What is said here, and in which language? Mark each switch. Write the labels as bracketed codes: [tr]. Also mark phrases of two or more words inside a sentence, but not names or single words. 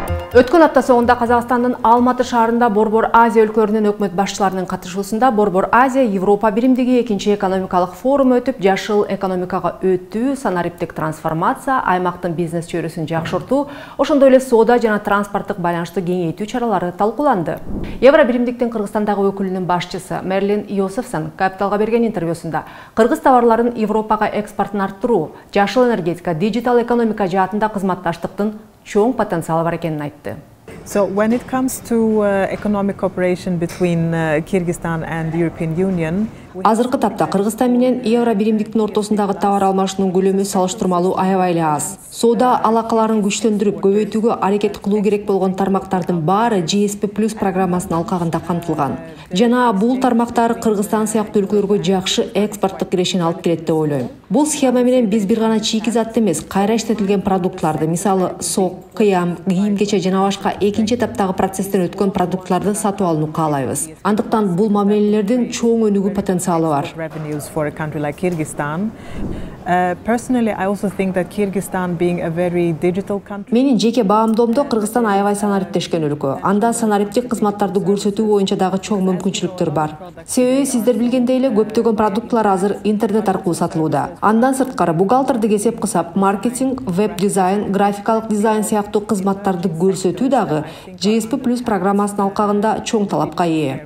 [ky] Өткөн апта соңында Қазақстандын Алматы шаарында Борбор Азия өлкөлөрүнүн өкмөт башчыларынын катышуусунда Борбор Азия Европа биримдиги 2-нчи экономикалык форуму өтүп, жашыл экономикага өтүү, санариптик трансформация, аймактын бизнес чөйрөсүн жакшыртуу, ошондой эле соода жана транспорттук байланышты кеңейтүү чаралары талкууланды. Евро биримдиктин Кыргызстандагы өкүлүнүн башчысы Мерлин Иосифсон Капиталга берген интервьюсунда кыргыз товарларын Европага экспортун арттыруу, жашыл энергетика, диджитал экономика жаатында кызматташтыктын чоң потенциалы бар экенин айтты. [en] So when it comes to economic cooperation between Kyrgyzstan and the European Union, [ky] Азыркы тапта Кыргызстан менен евро биримдиктин ортосундагы товар алмашуунун көлөмү салыштырмалуу аябай эле аз. Соода алакаларын күчтөндүрүп, көбөйтүүгө аракет кылуу керек болгон тармактардын баары GSP+ программасынын алкагында камтылган. Жана бул тармактар Кыргызстан сыяктуу өлкөлөргө жакшы экспорттук кирешени алып келет деп ойлойм. Бул схема менен биз бир гана чийки затты эмес, кайра иштетилген продуктларды, мисалы сок, кыям, кийим-кече жана башка экинчи этаптагы процесстен өткөн продуктларды сатып алууну каалайбыз. Андыктан бул мамилелердин чоң өнүгүү потенциалы бар. [en] Revenues for a country like Kyrgyzstan. Personally, I also think that Kyrgyzstan being a very digital country. [ky] Менин жеке баамдоомдо Кыргызстан аябай санариптешкен өлкө. Анда санариптик кызматтарды көрсөтүү боюнча дагы чоң мүмкүнчүлүктөр бар. Себеби сиздер билгендей эле көптөгөн продуктлар азыр интернет аркылуу сатылууда. Андан сырткары бухгалтердик эсеп-кысап, маркетинг, веб-дизайн, графикалык дизайн сыяктуу кызматтарды көрсөтүү дагы GSP+ программасынын алкагында чоң талапка ээ.